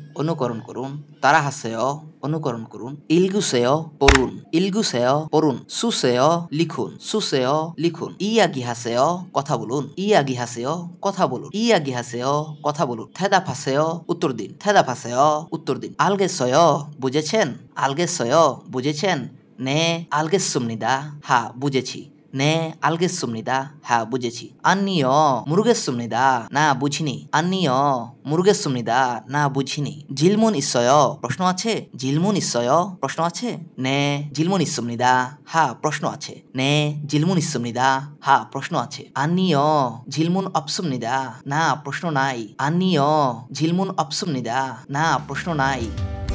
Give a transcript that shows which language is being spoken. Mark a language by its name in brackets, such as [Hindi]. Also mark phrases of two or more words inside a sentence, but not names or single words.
[Bangla] অনুকরণ করুন ইলগুসেও পড়ুন সুসেও লিখুন ইয়াগিহাসেও কথা বলুন থেদাফাসেও উত্তর দিন আলগেসেও বুঝেছেন [Korean] 네 알겠습니다. বুঝেছি 네 알겠습니다. বুঝেছি 아니요 모르겠습니다. [Bangla] না বুঝিনি [Korean] 질문 있어요. [Bangla] প্রশ্ন আছে [Korean] 네 질문 있습니다. [Bangla] প্রশ্ন আছে [Korean] 네 질문 있습니다. [Bangla] প্রশ্ন আছে [Korean] 아니요 질문 없습니다. [Bangla] না প্রশ্ন নাই [Korean] 아니요 질문 없습니다. [Bangla] না প্রশ্ন নাই